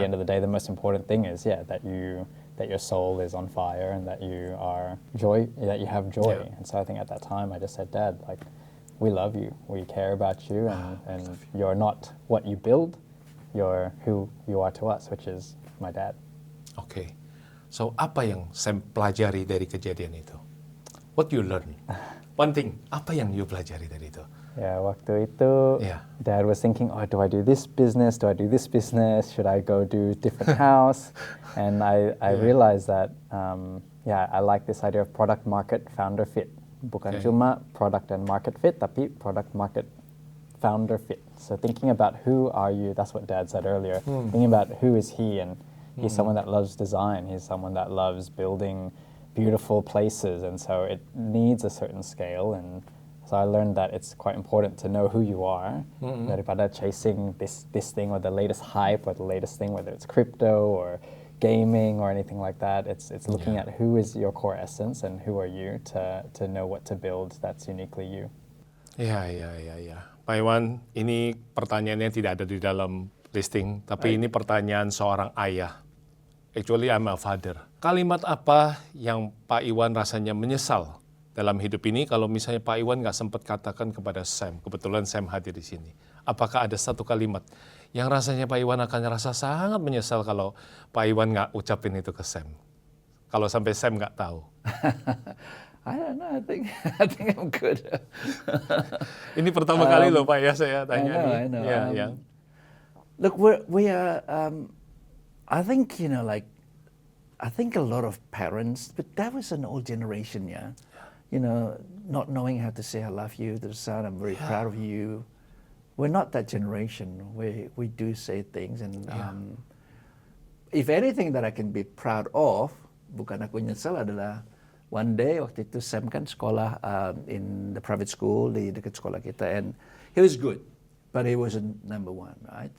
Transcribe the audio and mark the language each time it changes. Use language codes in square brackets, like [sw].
[en] the end of the day the most important thing is that your soul is on fire and that you have joy. Yeah. And so I think at that time I just said, Dad, like, we love you, we care about you, and you're not what you build, you're who you are to us, which is my dad. [id] Oke. So, apa yang Sam pelajari dari kejadian itu? [en] What you learn? One thing, [id] apa yang you pelajari dari itu? Yeah, waktu itu, [en] Yeah. Dad was thinking, do I do this business? Do I do this business? Should I go do different house? And I realized that, I like this idea of product market founder fit. [id] Bukan [en] Okay. cuma product and market fit, [id] tapi [en] product market founder fit. So thinking about who are you, that's what Dad said earlier. Thinking about who is he, and he's someone that loves design. He's someone that loves building beautiful places, and so it needs a certain scale. And so I learned that it's quite important to know who you are, daripada chasing this thing or the latest hype or the latest thing, whether it's crypto or gaming or anything like that. It's looking at who is your core essence and who are you to know what to build that's uniquely you. [id] Ya. Pak Iwan, ini pertanyaannya tidak ada di dalam listing, tapi ini pertanyaan seorang ayah. [en] Actually, I'm a father. [id] Kalimat apa yang Pak Iwan rasanya menyesal dalam hidup ini kalau misalnya Pak Iwan nggak sempat katakan kepada Sam? Kebetulan Sam hadir di sini. Apakah ada satu kalimat yang rasanya Pak Iwan akan rasa sangat menyesal kalau Pak Iwan nggak ucapin itu ke Sam? Kalau sampai Sam nggak tahu. [en] I don't know. I think I'm good. [id] Ini pertama kali loh Pak ya saya tanya nih. [en] I know. [id] Ya. [en] Look, we are. I think I think a lot of parents, but that was an old generation, yeah. Not knowing how to say I love you to the son. I'm very proud of you. We're not that generation. We do say things, and if anything that I can be proud of, [id] bukan aku nyesal, adalah [en] one day [id] waktu itu Sam kan sekolah [en] in the private school [id] di dekat sekolah kita, [en] and he was good, but he wasn't number one, right?